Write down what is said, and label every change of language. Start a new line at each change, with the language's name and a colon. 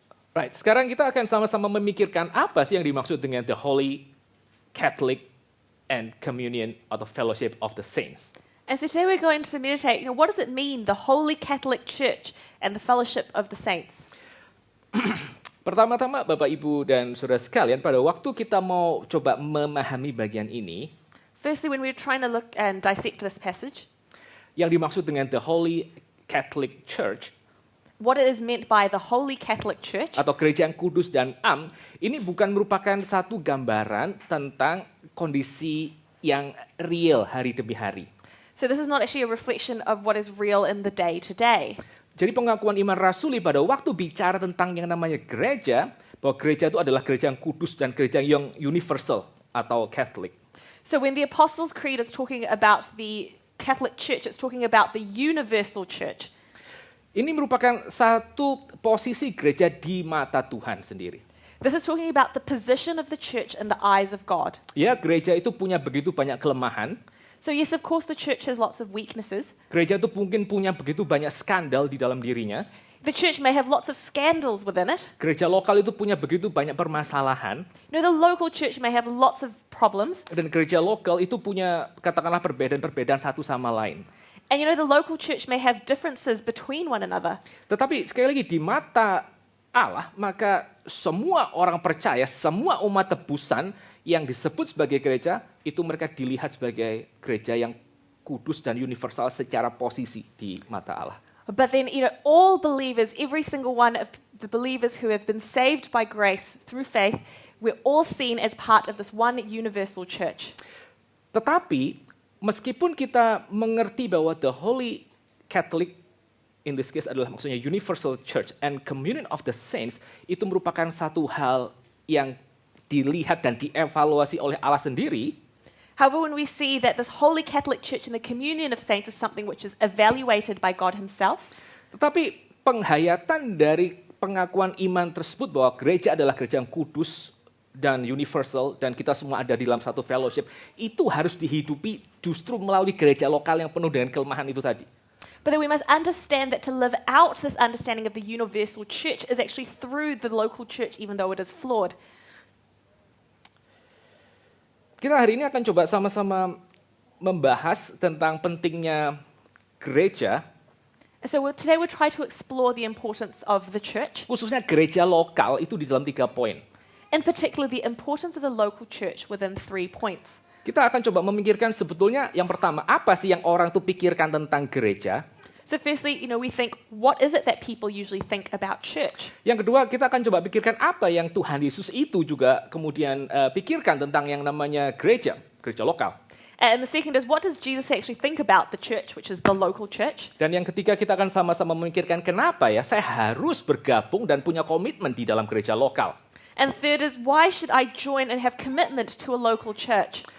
Indonesian: Right, sekarang kita akan sama-sama memikirkan apa sih yang dimaksud dengan
English: the Holy Catholic and Communion or the Fellowship of the Saints. And so today we're going to meditate, what does it mean, the Holy Catholic Church and the Fellowship of the Saints?
Indonesian: Pertama-tama, Bapak, Ibu, dan Saudara sekalian, pada waktu kita mau coba memahami bagian ini,
English: firstly, when we're trying to look and dissect this passage,
Indonesian: yang dimaksud dengan the Holy Catholic Church,
English: what it is meant by the Holy Catholic Church,
Indonesian: atau gereja yang kudus dan ini bukan merupakan satu gambaran tentang kondisi yang real hari demi hari.
English: So this is not actually a reflection of what is real in the day to day.
Indonesian: Jadi pengakuan iman rasuli pada waktu bicara tentang yang namanya gereja, bahwa gereja itu adalah gereja yang kudus dan gereja yang universal atau Catholic.
English: So when the Apostles' Creed is talking about the Catholic Church, it's talking about the universal church.
Indonesian: Ini merupakan satu posisi gereja di mata Tuhan sendiri.
English: This is talking about the position of the church in the eyes of God.
Indonesian: Ya, gereja itu punya begitu banyak kelemahan.
English: So yes, of course, the church has lots of weaknesses.
Indonesian: Gereja itu mungkin punya begitu banyak skandal di dalam dirinya.
English: The church may have lots of scandals within it.
Indonesian: Gereja lokal itu punya begitu banyak permasalahan.
English: The local church may have lots of problems.
Indonesian: Dan gereja lokal itu punya, katakanlah, perbedaan-perbedaan satu sama lain.
English: And the local church may have differences between one another.
Indonesian: Tetapi sekali lagi di mata Allah, maka semua orang percaya, semua umat tebusan yang disebut sebagai gereja, itu mereka dilihat sebagai gereja yang kudus dan universal secara posisi di mata Allah.
English: But then, all believers, every single one of the believers who have been saved by grace through faith, we're all seen as part of this one universal church.
Indonesian: Tetapi, meskipun kita mengerti bahwa
English: the Holy Catholic, in this case
Indonesian: adalah maksudnya
English: universal church and communion of the saints,
Indonesian: itu merupakan satu hal yang dilihat dan dievaluasi oleh Allah sendiri.
English: However, when we see that this holy Catholic Church and the communion of saints is something which is evaluated by God himself,
Indonesian: Tetapi penghayatan dari pengakuan iman tersebut bahwa gereja adalah gereja yang kudus dan universal dan kita semua ada di dalam satu fellowship, itu harus dihidupi justru melalui gereja lokal yang penuh dengan kelemahan itu tadi.
English: but then we must understand that to live out this understanding of the universal church is actually through the local church, even though it is flawed.
Indonesian: Kita hari ini akan coba sama-sama membahas tentang pentingnya gereja,
English: And so today we'll try to explore the importance of the church,
Indonesian: khususnya gereja lokal itu di dalam 3 poin.
English: in particular the importance of the local church within 3 points.
Indonesian: Kita akan coba memikirkan sebetulnya yang pertama, apa sih yang orang tuh pikirkan tentang gereja?
English: So firstly, we think, what is it that people usually think about church?
Indonesian: Yang kedua, kita akan coba pikirkan apa yang Tuhan Yesus itu juga kemudian pikirkan tentang yang namanya gereja lokal.
English: And the second is, what does Jesus actually think about the church, which is the local church?
Indonesian: Dan yang ketiga, kita akan sama-sama memikirkan kenapa ya saya harus bergabung dan punya komitmen di dalam gereja lokal.
English: And third is, why should I join and have commitment to a local church?